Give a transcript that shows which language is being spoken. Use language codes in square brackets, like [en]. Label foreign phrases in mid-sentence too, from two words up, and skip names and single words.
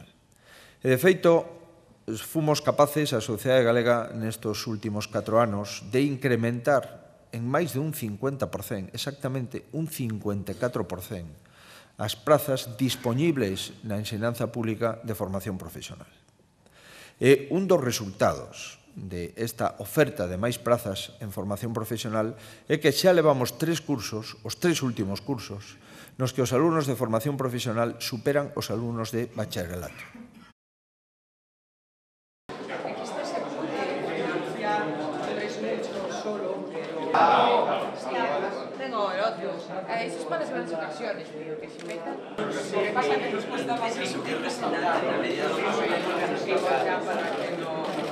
[gl] E de feito, fomos capaces, a sociedade galega, nestes últimos 4 anos, de incrementar en máis de un 50%, exactamente un 54%, as prazas dispoñibles na ensinanza pública de formación profesional. E un dos resultados desta oferta de máis prazas en formación profesional é que xa levamos 3 cursos, os 3 últimos cursos, nos que os alumnos de formación profesional superan os alumnos de bacharelato. [es] tengo el otro. Eso es para las grandes ocasiones, pero que se metan. Lo que pasa es que nos cuesta más eso que presentar la medida de los para que no.